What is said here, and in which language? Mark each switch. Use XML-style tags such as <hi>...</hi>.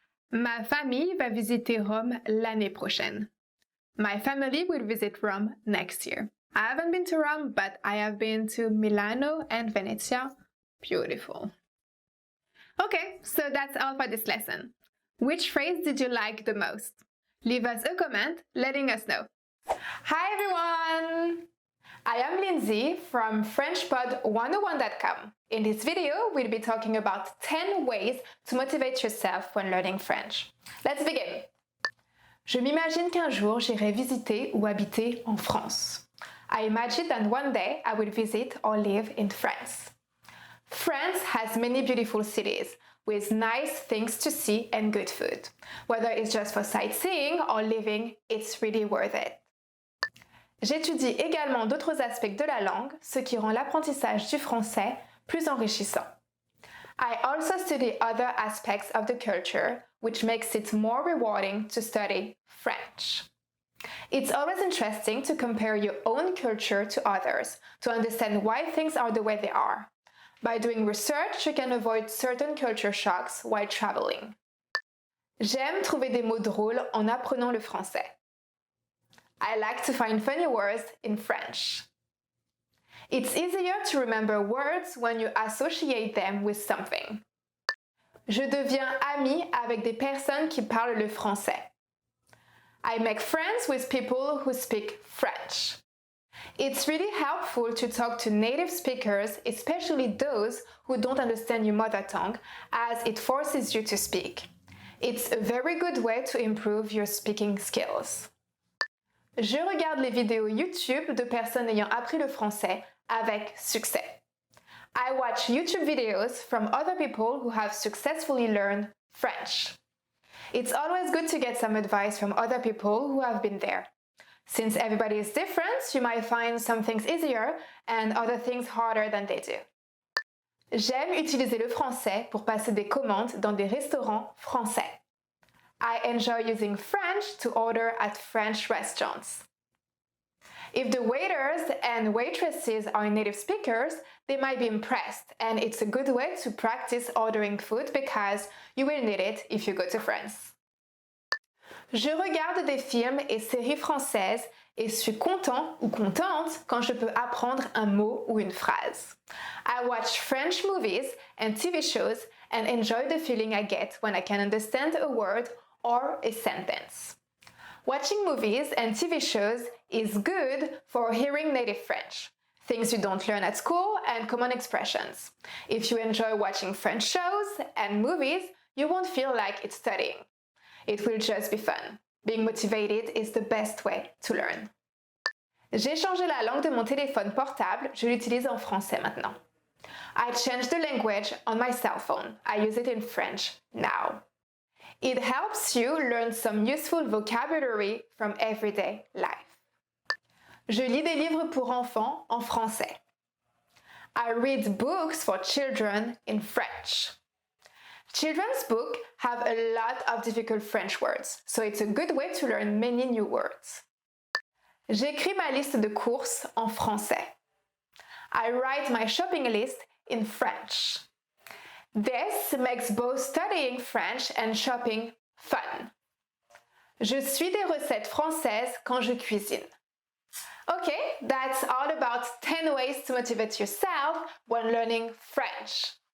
<fr>Ma famille va visiter Rome l'année prochaine.</fr> <en>My family will visit Rome next year. I haven't been to Rome, but I have been to Milano and Venezia. Beautiful. Okay, so that's all for this lesson. Which phrase did you like the most? Leave us a comment letting us know. Hi everyone! I am Lindsay from FrenchPod101.com. In this video, we'll be talking about 10 ways to motivate yourself when learning French. Let's begin.</en> <fr>Je m'imagine qu'un jour j'irai visiter ou habiter en France.</fr> <en>I imagine that one day I will visit or live in France. France has many beautiful cities with nice things to see and good food. Whether it's just for sightseeing or living, it's really worth it.</en> <fr>J'étudie également d'autres aspects de la langue, ce qui rend l'apprentissage du français plus enrichissant.</fr> <en>I also study other aspects of the culture, which makes it more rewarding to study French. It's always interesting to compare your own culture to others, to understand why things are the way they are. By doing research, you can avoid certain culture shocks while traveling.</en> <fr>J'aime trouver des mots drôles en apprenant le français.</fr> <en>I like to find funny words in French. It's easier to remember words when you associate them with something.</en> <fr>Je deviens ami avec des personnes qui parlent le français.</fr> <en>I make friends with people who speak French. It's really helpful to talk to native speakers, especially those who don't understand your mother tongue, as it forces you to speak. It's a very good way to improve your speaking skills.</en> <fr>Je regarde les vidéos YouTube de personnes ayant appris le français avec succès.</fr> <en>I watch YouTube videos from other people who have successfully learned French. It's always good to get some advice from other people who have been there. Since everybody is different, you might find some things easier and other things harder than they do.</en> <fr>J'aime utiliser le français pour passer des commandes dans des restaurants français.</fr> <en>I enjoy using French to order at French restaurants. If the waiters and waitresses are native speakers, they might be impressed, and it's a good way to practice ordering food because you will need it if you go to France.</en> <fr>Je regarde des films et séries françaises et suis content ou contente quand je peux apprendre un mot ou une phrase.</fr> <en>I watch French movies and TV shows and enjoy the feeling I get when I can understand a word or a sentence. Watching movies and TV shows is good for hearing native French, things you don't learn at school and common expressions. If you enjoy watching French shows and movies, you won't feel like it's studying. It will just be fun. Being motivated is the best way to learn.</en> <fr>J'ai changé la langue de mon téléphone portable, je l'utilise en français maintenant.</fr> <en>I changed the language on my cell phone. I use it in French now. It helps you learn some useful vocabulary from everyday life.</en> <fr>Je lis des livres pour enfants en français.</fr> <en>I read books for children in French. Children's books have a lot of difficult French words, so it's a good way to learn many new words.</en> <fr>J'écris ma liste de courses en français.</fr> <en>I write my shopping list in French. This makes both studying French and shopping fun.</en> <fr>Je suis des recettes françaises quand je cuisine.</fr> <en>Okay, that's all about 10 ways to motivate yourself when learning French.</en>